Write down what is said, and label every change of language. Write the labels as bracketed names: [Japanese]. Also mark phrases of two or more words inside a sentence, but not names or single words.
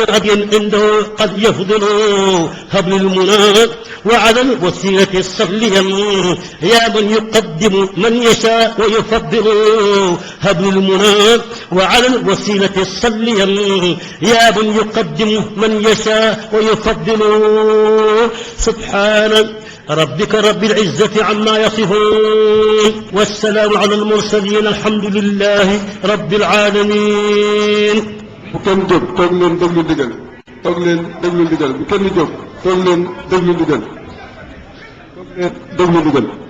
[Arabic] غد عنده قد يفضل هب المنى وعلى الوسيلة الصليا يا من يقدم من يشاء ويفضل هب المنى وعلى الوسيلة الصليا يا من يقدم من يشاء ويفضل سبحان ربك رب العزة عما يصفون والسلام على المرسلين الحمد لله رب العالمين [Wolof] bu kenn jóg toog leen déglu ndigal toog leen déglu ndigal bu kenn jóg toog leen déglu ndigal toog leen déglu ndigal